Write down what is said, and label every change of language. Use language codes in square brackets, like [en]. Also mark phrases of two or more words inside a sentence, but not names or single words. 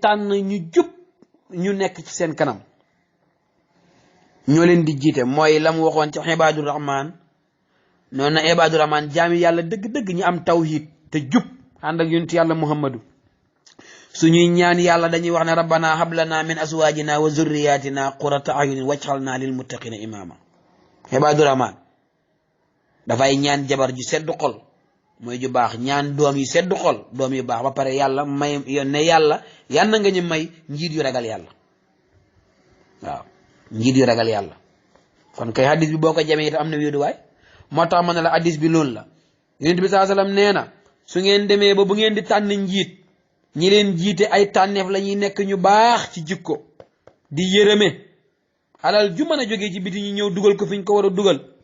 [wo] tànn ñu jub ñu nekk ci seen kanam ñoo leen di jiite mooy la mu waxoon ci [ar] عباد الرحمن [wo] noonu na [ar] عباد الرحمن [wo] jaami yàlla dëgg-dëgg ñi am tawhid te jub ànd ak yonent yàlla muhammadu suñuy ñaan yàlla dañuy wax ne [ar] ربنا هب لنا من أزواجنا وذرياتنا قرة أعين واجعلنا للمتقين إماما عباد الرحمن [wo] dafay ñaan jabar ju sedd xol mooy ju baax ñaan doom yu sedd xol doom yu baax ba pare yàlla may ne yàlla yal na nga ñu may njiit yu ragal yàlla waaw njiit yu ragal yàlla kon kay hadis bi boo ko jamee itam am na wéeduwaay moo tax ma ne la hadis bi loolu la yonent bi [ar] صلى الله عليه وسلم [wo] nee na su ngeen demee ba bu ngeen di tànn njiit ñi leen jiite ay tànneef la ñuy nekk ñu baax ci jikko di yërëme alal ju mën a jógee ci biti ñu ñëw dugal ko fi ñu ko war a dugal